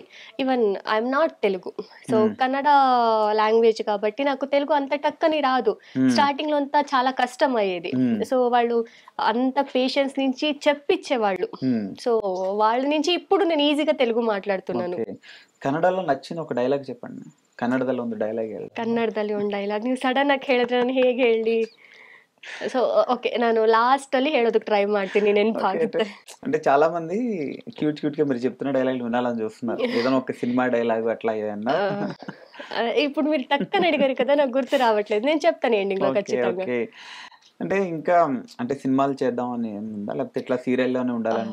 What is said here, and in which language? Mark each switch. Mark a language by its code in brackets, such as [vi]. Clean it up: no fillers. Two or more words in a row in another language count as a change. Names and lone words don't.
[en] Even I'm not Telugu. So, హ్మ్. [te] కన్నడ లాంగ్వేజ్ కాబట్టి నాకు తెలుగు అంత టక్కని రాదు. హ్మ్. స్టార్టింగ్‌లో అంతా చాలా కష్టమయ్యేది. హ్మ్. సో, వాళ్ళు అంత పేషెన్స్ నుంచి చెప్పిచ్చేవాళ్ళు. హ్మ్. సో, వాళ్ళ నుంచి ఇప్పుడు నేను ఈజీగా తెలుగు మాట్లాడుతున్నాను. ఓకే. కన్నడలో నచ్చిన ఒక ಡೈಲಾಗ್ చెప్పండి. [kn] ಕನ್ನಡದಲ್ಲಿ ಒಂದು ಡೈಲಾಗ್ ಹೇಳಿ. ಕನ್ನಡದಲ್ಲಿ ಒಂದು ಡೈಲಾಗ್ ನೀವು ಸಡನ್ ಆಗಿ ಹೇಳಿದ್ರೆ ನಾನು ಹೇಗೆ ಹೇಳಲಿ? ಸೊ, ಓಕೆ. ನಾನು ಲಾಸ್ಟಲ್ಲಿ ಹೇಳೋದಕ್ಕೆ ಟ್ರೈ ಮಾಡ್ತೀನಿ [te] ఓకే. [kn] ನೆನಪಾಗುತ್ತೆ. [te] అంటే చాలా మంది క్యూట్‌గా మీరు చెప్తున్న డైలాగులు వినాలని చూస్తున్నారు. ఏదైనా ఒక సినిమా డైలాగ్ అట్లా ఏదన్నా? ఆ! ఇప్పుడు మీరు టక్కని అడిగారు కదా! నాకు గుర్తు రావట్లేదు. నేను చెప్తాను ఎండింగ్‌లో ఓకే. ఖచ్చితంగా. ఓకే. అంటే ఇంకా అంటే సినిమాలు చేద్దాం అని ఏముందా? లేకపోతే ఇట్లా సీరియల్‌లోనే ఉండాలని?